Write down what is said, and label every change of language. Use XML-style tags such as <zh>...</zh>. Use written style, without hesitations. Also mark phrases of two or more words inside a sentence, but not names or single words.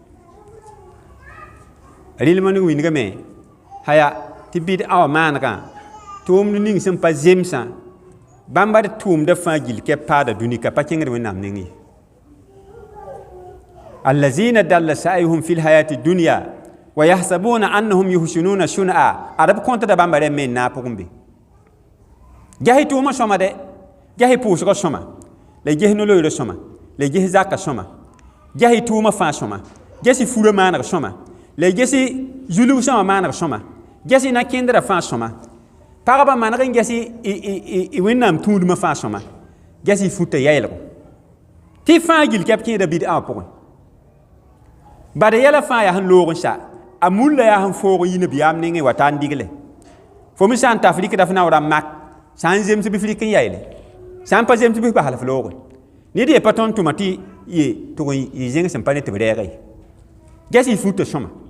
<mos>rɩlm n wingame haya tɩ bɩd-ã wã maanegã tʋʋmd ning sẽn pa zemsã bãmba d tʋʋmdã fãa gill kɛp paada dũnika pa kẽngd wẽnnaam ning ye</mos> <ar>الذين ضل سعيهم في الحياة الدنيا وهم يحسبون أنهم يحسنون صنعا</ar> <mos>adab kõtda bãmba rẽ me n na pʋgẽ be ges tʋʋmã sõma dɛ ges pʋʋsgã sõma la ges no-loeerã sõma la ges zakã sõma ges tʋʋmã fãa sõma ges furã maaneg sõma la ges zulg-sã wã maaneg sõma ges na-kẽndrã fãa sõma pagba maneg n ges wẽnnaam tũudmã fãa sõma ges futa yɛɛlgo tɩ fãa gill kɛp kẽeda bɩd-ã wã pʋgẽ bad yɛla fãa yaa sẽn loog n sa a mulla yaa sẽn foog n yĩ nabiyaam nengẽ wa taa n digle fo me sã n taf rɩkda f na ra mak sã n zems bɩ f rɩk n yaɛɛle sã n pa zems bɩ f basl f looge ned ye pa tõnd tʋma tɩ ye tʋg y zẽng sẽn pa ne tɩ b rɛɛga ye ges y futa sõma</mos>